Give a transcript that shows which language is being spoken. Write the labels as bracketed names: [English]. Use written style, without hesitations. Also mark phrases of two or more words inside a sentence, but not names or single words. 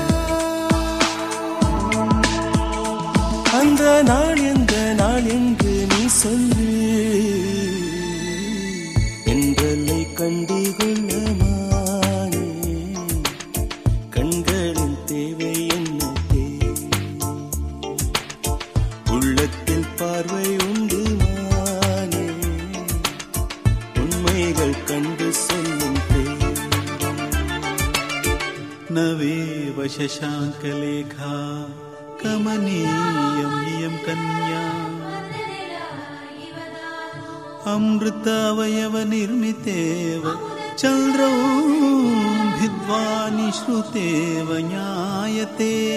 [Tamil] அந்த நாள் எந்த நாள் என்று நீ சொல்லு என்றலை கண்டு கொள்ளமானே கண்களின் தேவை என்ன உள்ளத்தில் பார்வை உண்டு மானே உண்மைகள் கண்டு சொல்லும் [Sanskrit] नवेव शशाङ्कलेखा कमनीयं इयं कन्या अमृतावयवनिर्मितेव चन्द्रौम्भिद्वा निश्रुतेव ज्ञायते